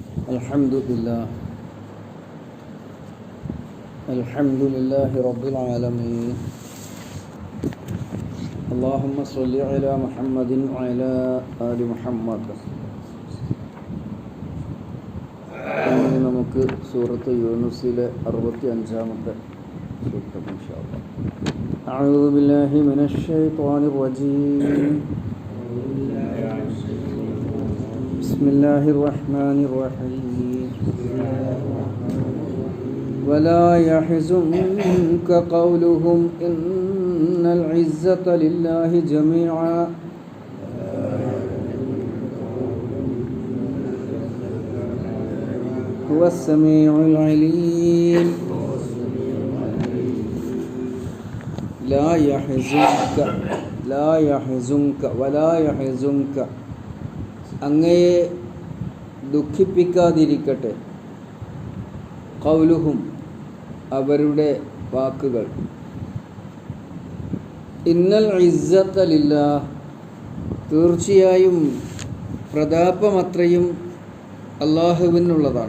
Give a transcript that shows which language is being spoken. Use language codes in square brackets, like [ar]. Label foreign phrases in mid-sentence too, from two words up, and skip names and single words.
[ar] الحمد لله رب العالمين. اللهم صل على محمد وعلى آل محمد. [ml] ഇനി നമുക്ക് സൂറത്ത് യൂനുസിലെ 65-ാമത്തെ സൂക്തം [ar] إن شاء الله. أعوذ بالله من الشيطان الرجيم. بسم الله الرحمن الرحيم. ولا يحزنك قولهم إن العزة لله جميعا هو السميع العليم. لا يحزنك ولا يحزنك [ml] അങ്ങയെ ദുഃഖിപ്പിക്കാതിരിക്കട്ടെ [ar] ഖൗലുഹും [ml] അവരുടെ വാക്കുകൾ. [ar] إن العزة لله [ml] തീർച്ചയായും പ്രതാപമത്രയും അല്ലാഹുവിനുള്ളതാണ്.